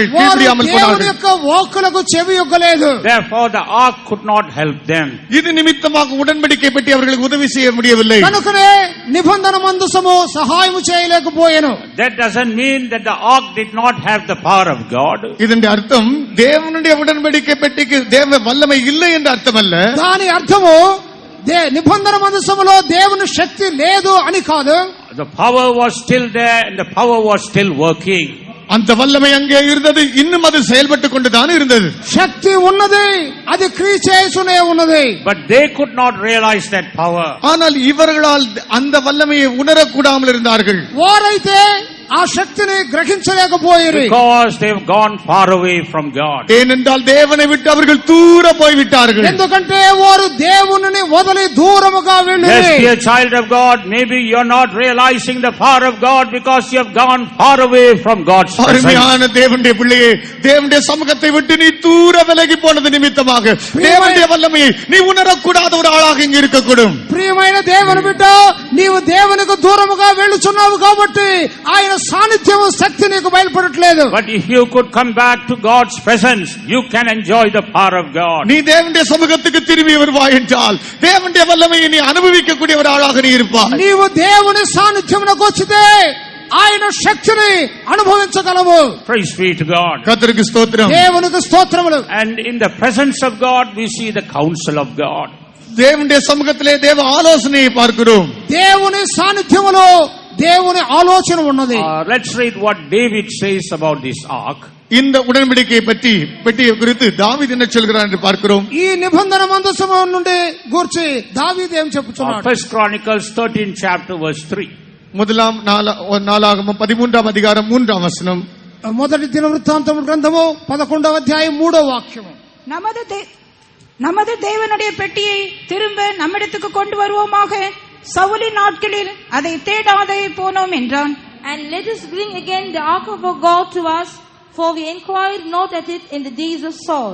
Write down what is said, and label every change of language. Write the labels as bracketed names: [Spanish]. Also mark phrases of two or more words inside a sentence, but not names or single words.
[Telugu] వారు [Tamil] கீழ்ப்படியாமல் [Telugu] దేవుని [Tamil] போனார்கள். [Telugu] యొక్క వాక్కులకు చెవి యొక్కలేదు. [English] Therefore the ark could not help them. [Tamil] இது நிமித்தமாக உடன்படிக்கை பெட்டி அவர்களுக்கு உதவி செய்ய முடியவில்லை. [Telugu] కనుకనే నిబంధన మందసము సహాయం చేయలేకపోయాను. [English] That doesn't mean that the ark did not have the power of God. [Tamil] இதனுடைய அர்த்தம் தேவனுடைய உடன்படிக்கை பெட்டிக்கு தேவ வல்லமை இல்லை என்ற அர்த்தம் அல்ல. [Telugu] దాని అర్థము నిబంధన మందసములో దేవుని శక్తి లేదు అని కాదు. [English] The power was still there and the power was still working. [Tamil] அந்த வல்லமை அங்கே இருந்தது, இன்னும் அது செயல்பட்டுக் கொண்டுதான் இருந்தது. [Telugu] శక్తి ఉన్నది, అది క్రియ చేస్తూనే ఉన్నది. [English] But they could not realize that power. [Tamil] ஆனால் இவர்களால் அந்த வல்லமையை உணரக்கூடாமல் இருந்தார்கள். [Telugu] వారైతే ఆ శక్తిని గ్రహించలేకపోయారు. [English] Because they have gone far away from God. [Tamil] ஏனென்றால் தேவனை விட்டு அவர்கள் தூர போய்விட்டார்கள். [Telugu] ఎందుకంటే వారు దేవునిని వదిలి దూరముగా వెళ్ళారు. [English] Yes, dear child of God, maybe you're not realizing the power of God because you have gone far away from God's presence. [Tamil] அருமையான தேவனுடைய பிள்ளையே, தேவனுடைய சமூகத்தை விட்டு நீ தூர விலகி போனது நிமித்தமாக தேவனுடைய வல்லமையை நீ உணரக்கூடாத ஒரு ஆளாக இங்கு இருக்கக்கூடும். [Telugu] ప్రియమైన దేవుని బిడ్డ, నీవు దేవునికి దూరముగా వెళ్ళుచున్నావు కాబట్టి ఆయన సాన్నిధ్యం శక్తి నీకు బయలుపడట్లేదు. [English] But if you could come back to God's presence, you can enjoy the power of God. [Tamil] நீ தேவனுடைய சமூகத்துக்கு திரும்பி வருவாய் என்றால் தேவனுடைய வல்லமையை நீ அனுபவிக்கக்கூடிய ஒரு ஆளாக நீ இருப்பாய். [Telugu] నీవు దేవుని సాన్నిధ్యమునకు వచ్చితే ఆయన శక్తిని అనుభవించగలవు. [English] Praise be to God. [Tamil] கர்த்தருக்கு ஸ்தோத்திரம். [Telugu] దేవునికి స్తోత్రములు. [English] And in the presence of God, we see the counsel of God. [Tamil] தேவனுடைய சமூகத்திலே தேவ ஆலோசனையை பார்க்கிறோம். [Telugu] దేవుని సాన్నిధ్యములో దేవుని ఆలోచన ఉన్నది. [English] Let's read what David says about this ark. [Tamil] இந்த உடன்படிக்கையை பற்றி பெட்டியை குறித்து தாவீது என்ன சொல்கிறார் என்று பார்க்கிறோம். [Telugu] ఈ నిబంధన మందసము నుండి గూర్చి దావీదు ఏం చెప్పుచున్నాడు? [English] First Chronicles 13 chapter verse 3. [Tamil] முதலாம் நாளாகமம் 13ஆம் அதிகாரம் 3ஆம் வசனம். [Telugu] మొదటి దినవృత్తాంతము గ్రంథము 11వ అధ్యాయం 3వ వాక్యము. [Tamil] நமது தேவனுடைய பெட்டியை திரும்ப நம்மிடத்துக்கு கொண்டு வருவோமாக, சவுலின் நாட்களில் அதை தேடாதே போனோம் என்றான். [English] And let us bring again the ark of our God to us, for we inquired not at it in the days of Saul.